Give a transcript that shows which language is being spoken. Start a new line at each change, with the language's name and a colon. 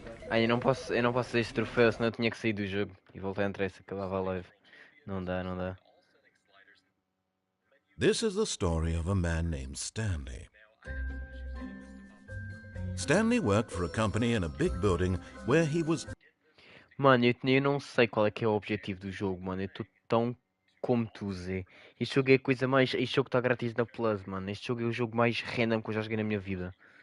Portuguese: Ah, eu não posso fazer este troféu, senão eu tinha que sair do jogo e voltar a entrar e se acabava a live. Não dá, não dá.
English: This is the story of a man named Stanley. Stanley worked for a company in a big building where he was...
Portuguese: Mano, eu não sei qual é que é o objetivo do jogo, mano. Eu estou tão como tu, Zé. Este jogo é a coisa mais. Este jogo está grátis na Plus, mano. Este jogo é o jogo mais random que eu já joguei na minha vida.